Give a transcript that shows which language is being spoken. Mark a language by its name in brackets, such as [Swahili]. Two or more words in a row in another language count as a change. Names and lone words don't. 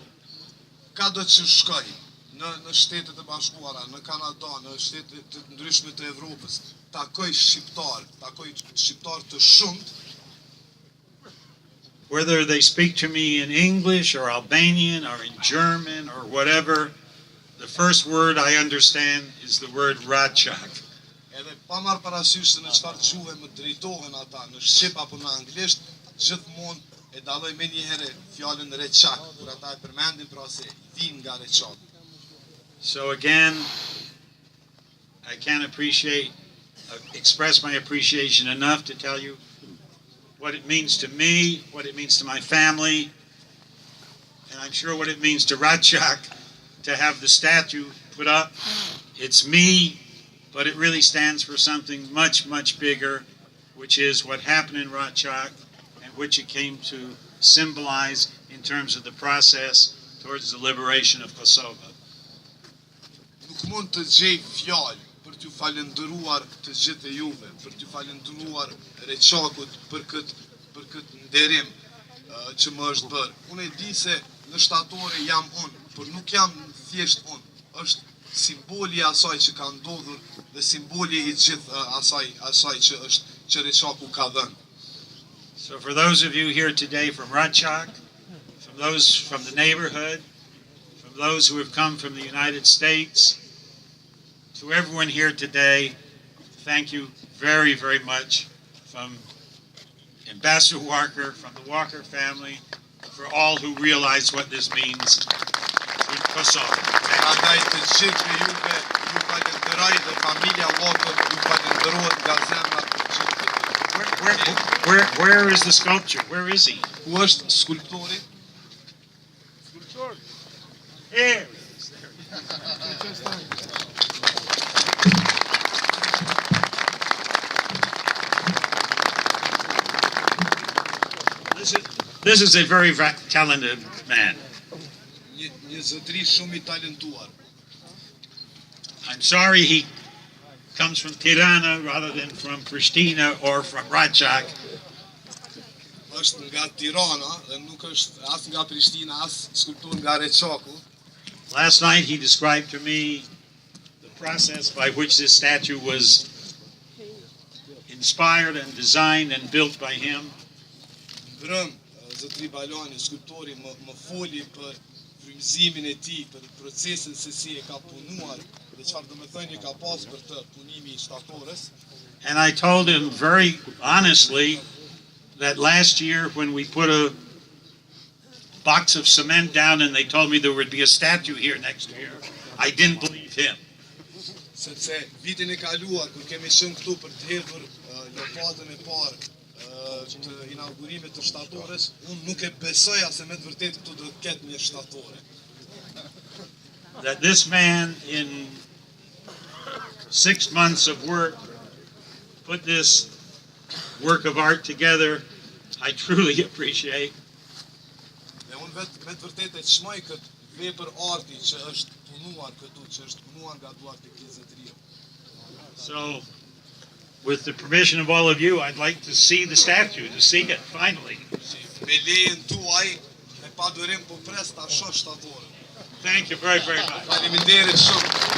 [Albanian] Ka do që shkoj në shtetet e bashkuara, në Kanada, në shtetet të ndryshme të Evropës, takoj shqiptar të shumt. [English] Whether they speak to me in English or Albanian or in German or whatever, the first word I understand is the word Ratchak. [Albanian] Edhe pa marrë parasysh se në çfarë gjuhë më drejtohen ata, në shqip apo në anglisht, gjithmonë e dalloj me një herë fjalën Reçak, kur ata e përmendin pra se vin nga Reçak. [English] So again, I can't express my appreciation enough to tell you what it means to me, what it means to my family, and I'm sure what it means to Ratchak to have the statue put up. It's me, but it really stands for something much, much bigger, which is what happened in Ratchak and which it came to symbolize in terms of the process towards the liberation of Kosovo. [Albanian] Nuk mund të gjej fjalë për t'ju falendëruar të gjithë juve, për t'ju falendëruar Reçakut për këtë nderim që më është bërë. Unë e di se në shtatore jam unë, por nuk jam thjesht unë. Është simboli i asaj që ka ndodhur dhe simboli i gjithë asaj që Reçaku ka dhënë. [English] So for those of you here today from Ratchak, from those from the neighborhood, from those who have come from the United States, to everyone here today, thank you very, very much from Ambassador Walker, from the Walker family, for all who realize what this means to Kosovo. [Albanian] Prandaj të gjithë juve ju falenderoj dhe familja Walker ju falenderohet nga zemra të gjithë. [English] Where is the sculpture? Where is he? [Albanian] Ku është skulptori? [English] Here he is. There he is. This is a very talented man. [Albanian] Një zotëri shumë I talentuar. [English] I'm sorry he comes from Tirana rather than from Pristina or from Ratchak. [Albanian] Është nga Tirana dhe nuk është as nga Prishtina, as skulptor nga Reçaku. [English] Last night he described to me the process by which this statue was inspired and designed and built by him. [Albanian] Brëm, zotëri Balani, skulptori më foli për frymëzimin e tij, për procesin se si e ka punuar dhe çfarë domethënie ka pas për të punimi I shtatorës. [English] And I told him very honestly that last year when we put a box of cement down and they told me there would be a statue here next year, I didn't believe him. [Albanian] Sepse vitin e kaluar kur kemi qenë këtu për të hedhur lopatën e parë të inaugurimit të shtatorës, unë nuk e besoja se me të vërtet këtu do të ketë një shtatore. [English] That this man in 6 months of work put this work of art together, I truly appreciate. [Albanian] Dhe unë me të vërtet e çmoj këtë vepër arti që është punuar këtu, që është punuar nga duart e këtij zotërie. [English] So, with the permission of all of you, I'd like to see the statue, to see it finally. [Albanian] Me lejen tuaj, me padurim po pres ta shoh shtatorën. [English] Thank you very, very much. [Albanian] Faleminderit shumë.